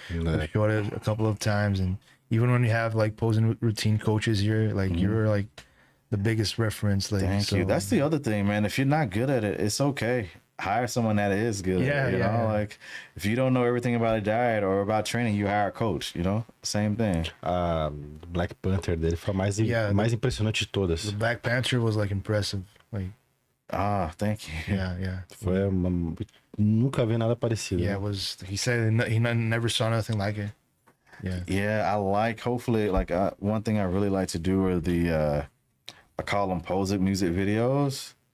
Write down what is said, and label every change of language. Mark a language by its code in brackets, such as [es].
[en] We've showed it a couple of times, and even when you have like posing routine coaches here, like you're like the biggest reference. Like, thank you. That's the other thing, man. If you're not good at it, it's okay. Hire someone that is good at it, you know? Like, if you don't know everything about a diet or about training, you hire a coach, you know? Same thing. [pt] Black Panther dele foi a mais impressionante de todas. [en] The Black Panther was like impressive. Like, thank you. Yeah. [pt] Foi nunca vi nada parecido. [en] Yeah, it was. He said he never saw nothing like it. Yeah, I like, hopefully, like, one thing I really like to do are I call them Physique music videos.